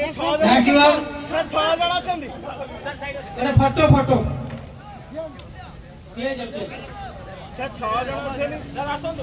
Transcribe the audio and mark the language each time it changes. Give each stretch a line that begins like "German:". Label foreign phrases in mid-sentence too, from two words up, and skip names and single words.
English: thank you
Odia: 6 ଜଣ ଅଛନ୍ତି।
Bangla: এটা ফটো ফটো
Odia: ସେ 6 ଜଣ ଅଛନ୍ତି।